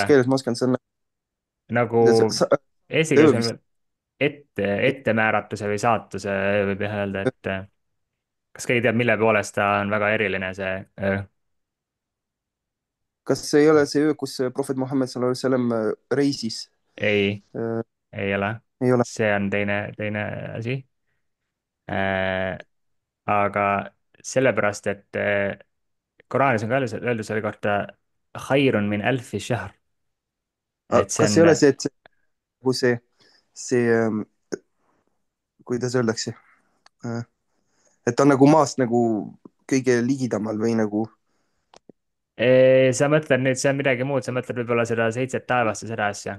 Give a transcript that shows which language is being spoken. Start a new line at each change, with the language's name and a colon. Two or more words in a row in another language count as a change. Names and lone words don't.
Estonian: jah, keeles ma oskan, see on nagu eesti öö, keeles on mis, veel ettemääratuse või saatuse võib jah öelda, et kas keegi teab, mille poolest ta on väga eriline, see öö? kas see ei ole see öö, kus prohvet Muhamed
Arabic: صلى الله عليه وسلم
Estonian: reisis? ei, Äh, ei ole. ei ole. see on teine asi. Aga sellepärast, et Koraanis on ka öeldud selle kohta
Arabic: خير من ألف شهر,
Estonian: et see Kas on ei ole see, et nagu see, kuidas öeldakse, Äh, et ta on nagu maast nagu kõige ligidamal või nagu, sa mõtled nüüd, see on midagi muud, sa mõtled võib-olla seda seitset taevast ja seda asja.